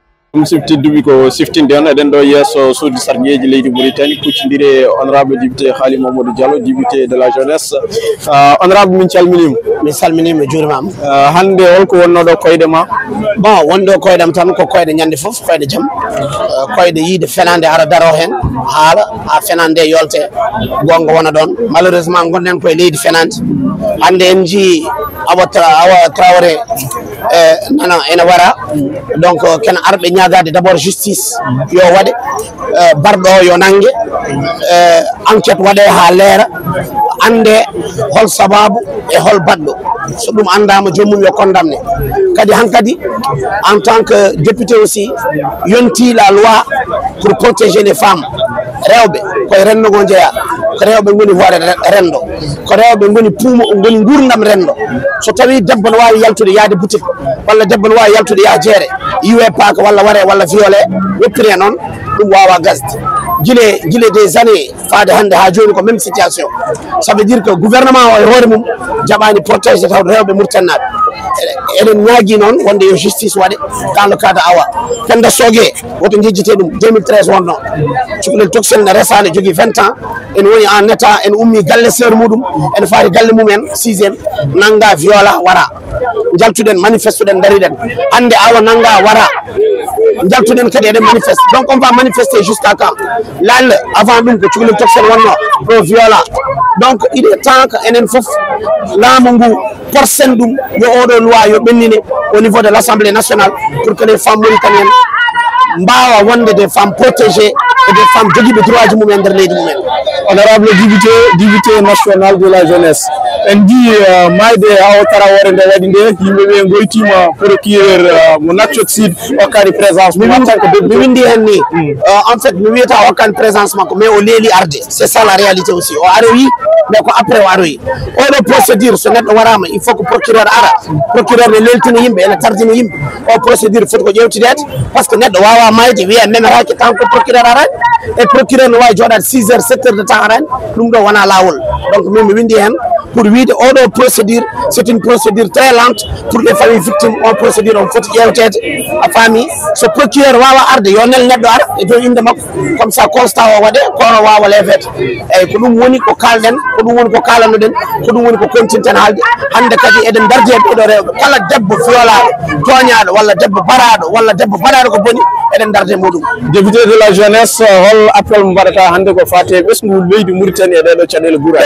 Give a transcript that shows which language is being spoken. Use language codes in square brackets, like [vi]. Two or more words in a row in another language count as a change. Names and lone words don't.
[ff] Tedduɓe ko siftinde on eɗen ɗo yesso suudi sargueji leydi Mauritanie kuccodire honorable député Khaly Mamadou Diallo [fr] député de la jeunesse. [ff] Honorable min calminima. Mi salminima juurimama. Hande holko wonno ɗo koyɗe ma? Bon wonɗo koyɗam tan ko koyɗe ñande foof koyɗe jaam koyɗe yiide fenande ara daro hen haala ha fenande yolte gonga wona ɗon malheureusement gonɗen koye leydi fenande hande en jii Awa Traoré nana ene wara donc ken arɓe ñagade d' abord justice yo waɗe barɗo o yo nangue enquête waɗe ha leera ande hol sababu e hol baɗɗo so ɗum andama joomum yo condamné kadi hankkadi [fr] en tant que député aussi [ff] yonti [fr] la loi pour protéger les femmes [ff] rewɓe koye rendogo jeeya ko rewɓe goni hoore rendo ko rewɓe goni puuma goni gurdam rendo so tawi debbo ne wawi yaltude yaade boutique walla debbo ne wawi yaltude yaa jeere yiwe paaka walla waare walla violé weppiri noon ɗum wawa gasde guile [fr] des années [ff] faade hande ha joni ko [fr] même situation ça veut dire que gouvernement [ff] o e hoore mum jaɓani protégé tawde rewɓe Mauritanaɓe eɗen ñaagui noon wonde yo justice waɗe [fr] dans le cas de [ff] Awa Penda Sogue woto jejjite ɗum 2013 wonno cukalel toksel ne resane jogui 20 ans en woni en état en ummi galle seur muɗum en faari galle mumen 6e nanga viola wara jaltuɗen manifestuɗen dariɗen hande Awa nanga wara jaltuɗen kadi eɗen manifeste donc [fr] on va manifester jusqu'à quand [ff] lalle avant ɗum ko cukalel toksel wonno ɗo viola donc [fr] il est temps que [ff] enen foof laamu ngu porsen ɗum yo oɗo loi yo ɓennine [fr] au niveau de l'Assemblée nationale pour que les femmes mauritaniennes [ff] mbawa wonde [fr] des femmes protégées et des femmes [ff] joguiɓe droit ji mumen nder leydi mumen. [fr] Honorable député national de la jeunesse [ff] en di mayde Awa Traoré nde waɗi nde yimɓeɓe goytima procureur mo Nouakchott Sud hokkani présence mi windi hen ni [fr] en fait [ff] mi wiyata hokkani présence makko mais o leeli arde [fr] c'est ça la réalité aussi [ff] o aroyi mais ko après o aroyi oɗo procédure so neɗɗo warama [fr] il faut que procureur [ff] ara procureur ne leltina yimɓe ene tardina yimɓe o procédure foti ko ƴewtidede par ce que neɗɗo wawa mayde wiya memeraki tant que procureur arani et procureur ne wawi joɗade [fr] 6 heures 7 heures de temps [ff] arani ɗum ɗo wona lawol donc min mi windi hen pour wiide oɗo procédure [fr] c'est une procédure très lente pour les familles victimes [ff] on procédure on foti ƴewtede a faami so procureur wawa arde yo nel neɗɗo ara e dow inde makko [fr] comme ça [ff] constat o waɗe kono wawa levede eyyi ko ɗum woni ko kalɗen ko ɗum woni ko kalanoɗen ko ɗum woni ko continten haalde hande kadi eɗen darde ɓeɗo rewɓe kala debbo violaɗo toñaɗo walla debbo baraɗo walla debbo baɗaɗo ko boni eɗen darde muɗum. [fr] Député de la jeunesse [ff] hol appel mo mbaɗata hande ko fate ɓesgu leydi Mauritanie e ɗeɗo caɗele guura